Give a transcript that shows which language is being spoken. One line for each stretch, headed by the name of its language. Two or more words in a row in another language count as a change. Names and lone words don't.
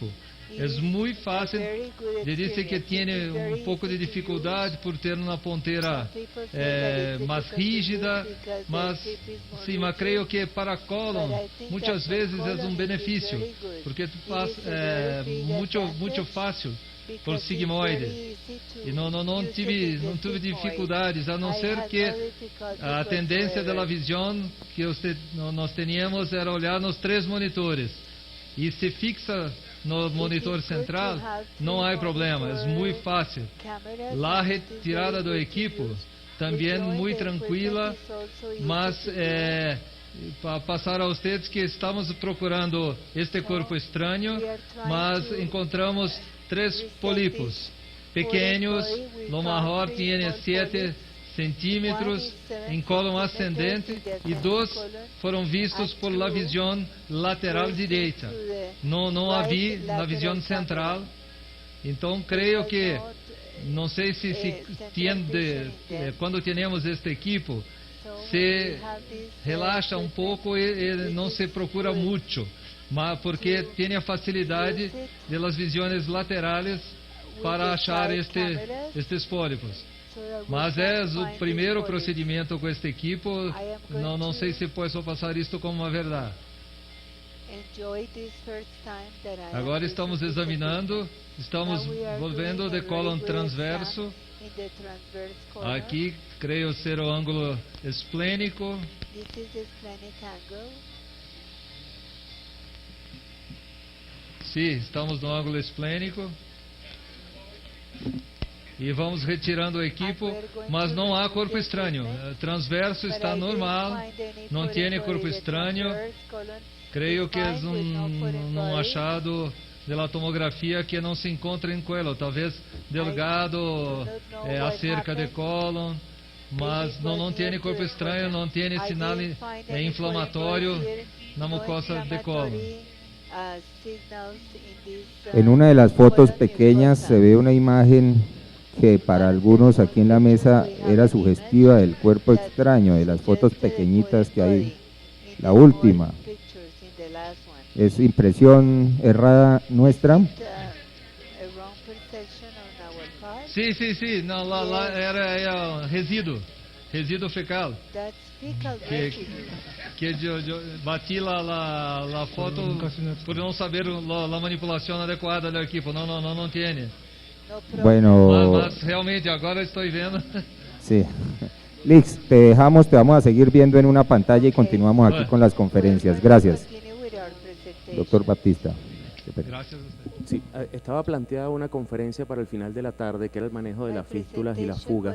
Spanish: Es muy fácil, le dice que tiene un poco de dificultad por tener una pontera más rígida, mas creo que para colon muchas veces es un beneficio, porque tú pasas mucho fácil por sigmoide
Portuguese: e não tive dificuldades, a não ser que a tendência da visão que nós teníamos era olhar nos 3 monitores e se fixa no monitor central, não há problema, é muito fácil. A retirada do equipo também muito tranquila, mas para passar a vocês que estamos procurando este corpo estranho, mas encontramos 3 pólipos
Spanish: pequeños, lo mejor tiene 7 centímetros en colon ascendente y 2 fueron vistos por la visión lateral derecha. No había la visión central. Entonces creo que, no sé si cuando tenemos este equipo, se relaja un poco y no se procura mucho, porque tiene
Portuguese: a facilidade
Spanish: de las visiones laterales para
Portuguese: achar estes pólipos. Mas é o primeiro procedimento com este equipo, não sei se posso passar isto como uma verdade. Agora estamos examinando, estamos volvendo de colon transverso
Spanish: Aquí creo ser
Portuguese: o ángulo esplénico. Sí, estamos no ángulo esplénico. E vamos retirando o equipo, mas não há corpo estranho. O transverso está normal, não tem corpo estranho. Creio que é achado
Spanish: de la
Portuguese: tomografia que não se encontra em cuello, talvez delgado, acerca de colon, mas não tem corpo estranho, não tem sinal inflamatório na mucosa de colon.
Spanish: En una de las fotos pequeñas se ve una imagen que para algunos aquí en la mesa era sugestiva del cuerpo extraño, de las fotos pequeñitas que hay, la última. ¿Es impresión errada nuestra? Sí,
Portuguese: não, lá era resíduo fecal. Que eu bati
Spanish: la foto
Portuguese: por não saber a manipulação adequada do equipo, não tem.
Spanish: Bueno,
Portuguese: mas realmente agora estou vendo.
Spanish: Sí. Lix, te dejamos, te vamos a seguir viendo en una pantalla y continuamos aquí con las conferencias. Gracias. Doctor Baptista. Gracias a usted. Sí, estaba planteada una conferencia para el final de la tarde que era el manejo de las fístulas y las fugas.